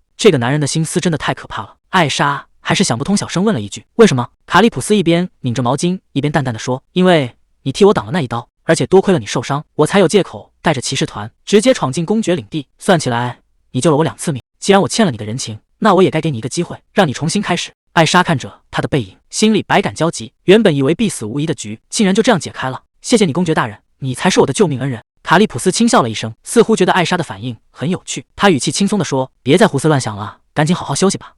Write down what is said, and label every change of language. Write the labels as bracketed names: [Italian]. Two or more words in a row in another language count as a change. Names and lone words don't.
[Chinese] 這個男人的心思真的太可怕了。艾莎還是想不通，小聲問了一句：“為什麼？”卡里普斯一邊擰着毛巾，一邊淡淡的說：“因為你替我擋了那一刀，而且多虧了你受傷，我才有借口帶着骑士團直接闖進公爵領地。算起來，你救了我2次命。既然我欠了你的人情，那我也該給你一個機會，讓你重新開始。艾莎看着他的背影，心裡百感交集。原本以為必死無疑的局，竟然就這樣解開了。謝謝你，公爵大人，你才是我的救命恩人。卡利普斯輕笑了一聲，似乎覺得艾莎的反應很有趣。他語氣輕鬆地說：“別再胡思亂想了，趕緊好好休息吧。”